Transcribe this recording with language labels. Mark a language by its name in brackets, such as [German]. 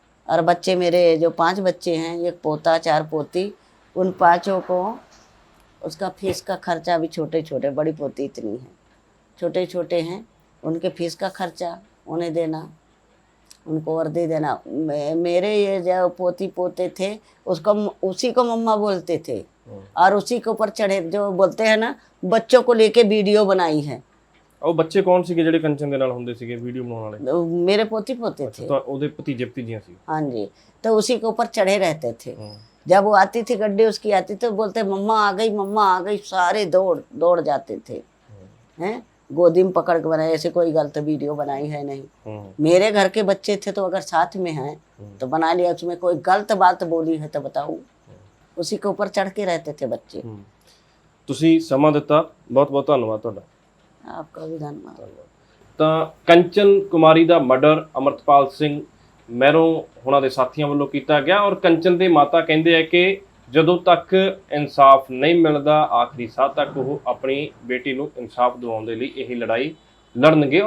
[Hindi] और बच्चे मेरे जो 5 बच्चे हैं, एक पोता 4 पोती, उन 5 को उसका फीस का खर्चा भी छोटे छोटे, बड़ी पोती इतनी है, छोटे छोटे हैं, उनके फीस का खर्चा उन्हें देना, उनको वर्दी देना। मेरे ये जो पोती पोते थे उसको उसी को मम्मा बोलते थे, और उसी के ऊपर चढ़े, जो बोलते हैं ना, बच्चों को लेके वीडियो बनाई है। [Punjabi] ਉਹ ਬੱਚੇ ਕੌਣ ਸੀਗੇ ਜਿਹੜੇ ਕੰਚਨ ਦੇ ਨਾਲ ਹੁੰਦੇ ਸੀਗੇ ਵੀਡੀਓ ਬਣਾਉਣ ਵਾਲੇ? [Hindi] मेरे पोती पोते थे। [Punjabi] ਤਾਂ ਉਹਦੇ ਭਤੀਜੇ ਭਤੀਜੀਆਂ ਸੀ। [Hindi] हाँ जी, तो उसी के ऊपर चढ़े रहते थे। जब वो आती थी गड्डी उसकी आती तो बोलते मम्मा आ गई, मम्मा आ गई, सारे दौड़ दौड़ जाते थे। हैं, गोदी में पकड़ के बनाए, ऐसे कोई गलत वीडियो बनाई है नहीं। मेरे घर के बच्चे थे तो अगर साथ में हैं तो बना लिया, उसमें कोई गलत बात बोली है तो बताओ, उसी के ऊपर चढ़ के रहते थे बच्चे। [Punjabi] ਤੁਸੀਂ ਸਮਾਂ ਦਿੱਤਾ, ਬਹੁਤ ਬਹੁਤ ਧੰਨਵਾਦ ਤੁਹਾਡਾ। [Hindi] आपका भी धन्यवाद। [Punjabi] ਤਾਂ ਕੰਚਨ ਕੁਮਾਰੀ ਦਾ ਮਰਡਰ ਅਮਰਤਪਾਲ ਸਿੰਘ ਮਹਿਰੋਂ ਹੁਣਾਂ ਦੇ ਸਾਥੀਆਂ ਵੱਲੋਂ ਕੀਤਾ ਗਿਆ, ਔਰ ਕੰਚਨ ਦੇ ਮਾਤਾ ਕਹਿੰਦੇ ਆ ਕਿ ਜਦੋਂ ਤੱਕ ਇਨਸਾਫ ਨਹੀਂ ਮਿਲਦਾ, ਆਖਰੀ ਸਾਹ ਤੱਕ ਉਹ ਆਪਣੀ ਬੇਟੀ ਨੂੰ ਇਨਸਾਫ ਦਿਵਾਉਣ ਦੇ ਲਈ ਇਹ ਲੜਾਈ ਲੜਨਗੇ।